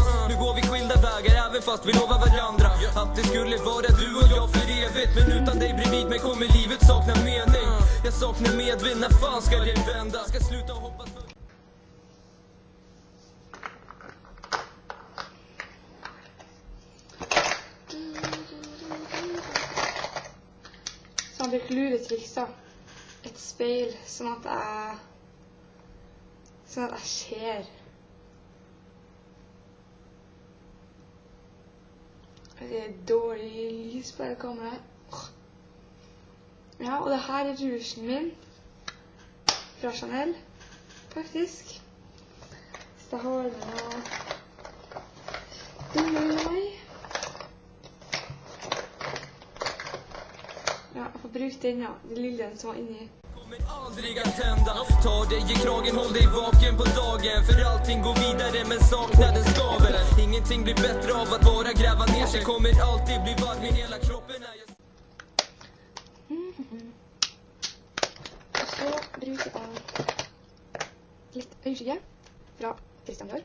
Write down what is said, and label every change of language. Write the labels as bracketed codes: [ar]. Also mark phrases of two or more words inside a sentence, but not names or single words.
[sv] Nu går vi skilda vägar, även fast vi lovar varandra att det skulle vara du och jag för evigt. Men utan dig bredvid mig kommer livet sakna mening. Jag saknar medvind, när fan ska det vända? Ska sluta och hoppas på... [no] Så han bruker luretriks da. Et speil, sånn at jeg ser. Det er dårlig lys på det kameraet. Ja, og det her er rougen min. Fra Chanel, faktisk. Så jeg har den og... Ja, jeg får bruke den, ja. Den lille som var inni. [sv] Kommer aldrig att tända. Ta dig i kragen, håll dig vaken på dagen. För allting går vidare, men saknaden skaver. Ingenting blir bättre av att bara gräva ner sig. Kommer alltid bli varm i hela kroppen. [no] Og så bruker jeg litt øyeskygge fra Christian Dior.